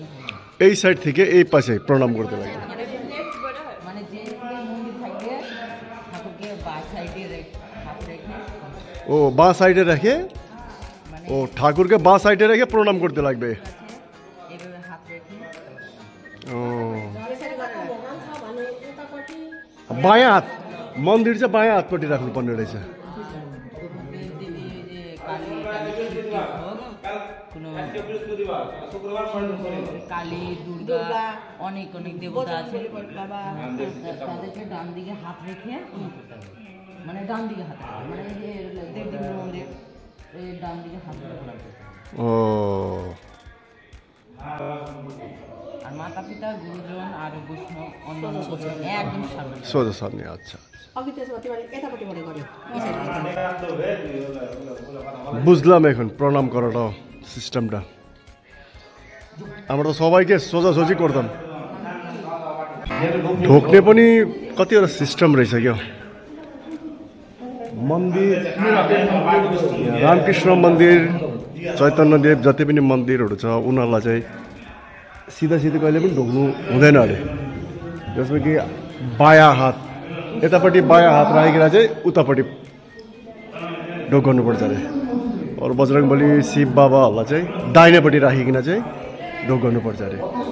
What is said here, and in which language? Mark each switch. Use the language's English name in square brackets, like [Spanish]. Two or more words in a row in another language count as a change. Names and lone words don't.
[Bangla] এই সাইড থেকে এই পাশে প্রণাম করতে লাগে মানে যে মন্দির থাকবে ঠাকুরকে বা সাইডে হাত রেখে ও বাঁ সাইডে রেখে মানে ও ঠাকুরকে বাঁ সাইডে রেখে প্রণাম করতে লাগবে এইভাবে হাত রেখে [Nepali] ও बायाँ हात मन्दिर चाहिँ बायाँ हातपट्टि राख्नुपर्ने रहेछ [Bangla] কালী দুর্গা অনেক অনেক দেবতা আছে তাদেরকে ডান দিকে হাত রেখে মানে ডান দিকে হাত মানে এই যে দেবদেবীর মন্দির এই ডান দিকে হাত রেখে ও আর মাতা পিতা গুরুজন আর বৈষ্ণব অন্যান্য একদম সামনে [Nepali] सोझो सामने अच्छा अघि त्यसो भए यतापट्टिबाट गऱ्यो यो साइडबाट [Bangla] बुझलाम এখন প্রণাম করাটা সিস্টেমটা আমরা তো সবাইকে সোজাসोजी করতাম [Nepali] ढोक्ने पनि कतिवटा सिस्टम रहेछ क्या मन्दिर रामकृष्ण मन्दिर चैतन्यदेव जति पनि मन्दिरहरू छ उनीहरूलाई चाहिँ सिधा सिधा कहिले पनि ढोक्नु हुँदैन अरे जसमा कि बायाँ हात यतापट्टि बायाँ हात राखेर चाहिँ उतापट्टि ढोक्नुपर्छ अरे अरू बजरङ्गबली शिव बाबाहरूलाई चाहिँ दाहिनेपट्टि राखिकन चाहिँ ढोक्नुपर्छ अरे